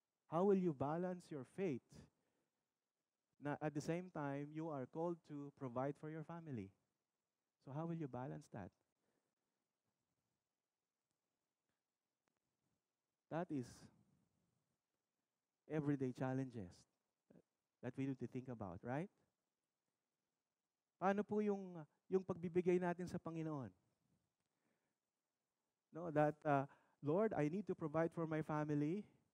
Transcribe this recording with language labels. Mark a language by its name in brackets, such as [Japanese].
[English] How will you balance your faith na at the same time you are called to provide for your family? So how will you balance that? That is everyday challenges that we need to think about, right? [Filipino] Paano po yung pagbibigay natin sa Panginoon? [English] No, that Lord, I need to provide for my family.